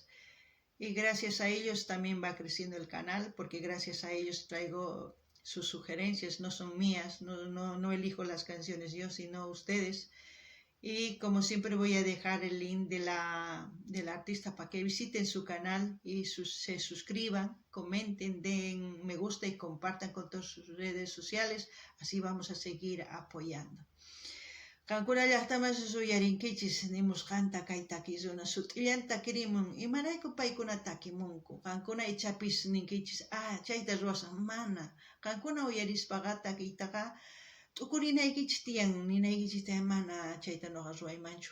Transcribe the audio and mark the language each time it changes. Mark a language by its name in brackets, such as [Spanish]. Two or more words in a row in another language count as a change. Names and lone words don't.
[Spanish] Y gracias a ellos también va creciendo el canal, porque gracias a ellos traigo sus sugerencias, no son mías, no elijo las canciones yo, sino ustedes. Y como siempre voy a dejar el link de la artista para que visiten su canal y se suscriban, comenten, den me gusta y compartan con todas sus redes sociales. Así vamos a seguir apoyando. [Quechua] Qankuna llaqtaman suyarinkichis nimusqanta kay takisuna sut'illanta kirimun imarayku paykuna takimunku qankuna ichapis ninkichis chayta ruwasan mana qankuna uyarispaqa takiytaqa t'ukurinaykichis tiyan ninaykichis tiyan mana chayta noqa ruwaymanchu